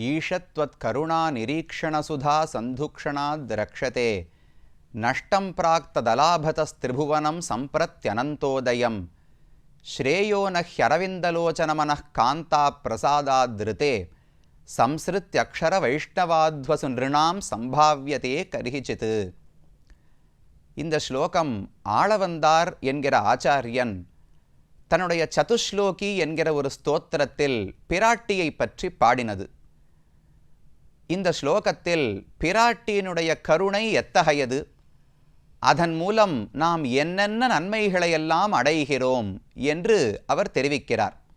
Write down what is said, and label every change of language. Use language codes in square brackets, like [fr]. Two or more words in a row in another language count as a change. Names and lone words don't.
[sa] ईशत्वत् करुणा निरीक्षणसुधा सन्धुक्षणाद् रक्षते नष्टं प्राक्तदलाभतस्त्रिभुवनं सम्प्रत्यनन्तोदयं श्रेयो न ह्यरविन्दलोचनमनः कान्ता प्रसादादृते संसृत्यक्षरवैष्णवाध्वसु नृणां सम्भाव्यते करिचित्. [ta] இந்த ஸ்லோகம் ஆளவந்தார் என்கிற ஆச்சாரியன் தன்னுடைய சதுஸ்லோகி என்கிற ஒரு ஸ்தோத்திரத்தில் பிராட்டியை பற்றி பாடினது. இந்த ஸ்லோகத்தில் பிராட்டியினுடைய கருணை எத்தகையது, அதன் மூலம் நாம் என்னென்ன நன்மைகளையெல்லாம் அடைகிறோம் என்று அவர் தெரிவிக்கிறார்.